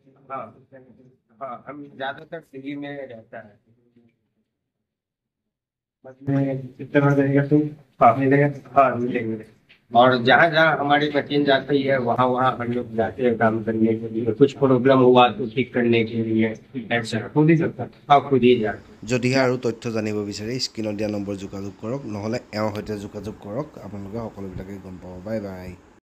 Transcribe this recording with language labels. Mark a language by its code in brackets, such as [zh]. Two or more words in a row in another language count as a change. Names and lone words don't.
[hi] हाँ, हम ज़्यादातर दिल्ली में रहता है। बस में कितना देगा तुम? हाँ मिलेगा, हाँ मिलेंगे। और जहाँ जहाँ हमारी मशीन जाती है वहाँ वहाँ हम लोग जाते हैं काम करने के लिए कुछ प्रॉब्लम हुआ तो ठीक करने के लिए ऐसा खुद ही सकता हाँ खुद ही जाते [as] যদিহে আৰু তথ্য জানিব বিচাৰে স্ক্ৰীনত দিয়া নম্বৰ যোগাযোগ কৰক নহ'লে এওঁৰ সৈতে যোগাযোগ কৰক আপোনালোকে সকলোবিলাকে গম পাব [en] bye bye